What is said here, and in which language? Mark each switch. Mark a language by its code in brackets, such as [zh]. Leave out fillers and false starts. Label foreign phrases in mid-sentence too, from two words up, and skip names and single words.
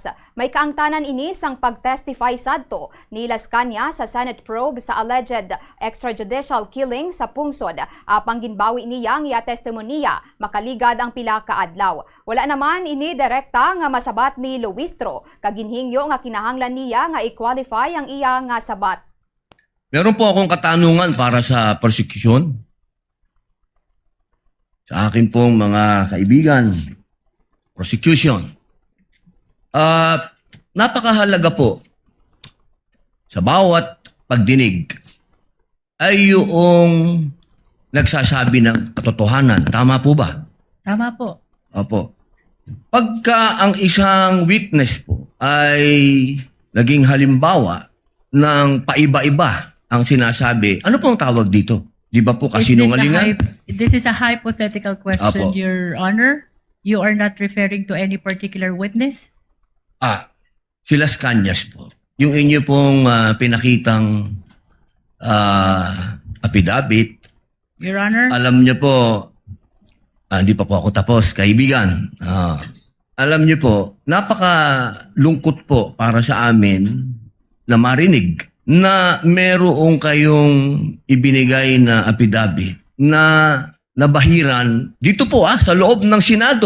[hil] May kaangtanan ini sang pagtestify sadto ni Las Cañas sa [en] Senate probe [hil] sa [en] alleged extrajudicial killing [hil] sa Pungsod. Apang ginbawi niya nga testimonya makaligad ang pila ka adlaw. Wala naman ini direkta nga masabat ni Luistro kaginhingyo nga kinahanglan niya nga i-qualify ang iya nga sabat. [tl] Meron po akong katanungan para sa prosecution. Sa akin pong mga kaibigan, prosecution. Napakahalaga po sa bawat pagdinig ay yung nagsasabi ng katotohanan. Tama po ba? Tama po. Opo. Pagka ang isang witness po ay naging halimbawa ng paiba-iba ang sinasabi, ano pong tawag dito? Di ba po kasinungalingan? [en] This is a hypothetical question, [tl] Apo. [en] Your Honor. You are not referring to any particular witness? [tl] Si Las Cañas po. Yung inyo pong pinakitang affidavit, [en] Your Honor? [tl] alam niyo po, hindi pa po ako tapos, kaibigan. Alam niyo po, napakalungkot po para sa amin na marinig na merong kayong ibinigay na affidavit na nabahiran dito po sa loob ng Senado.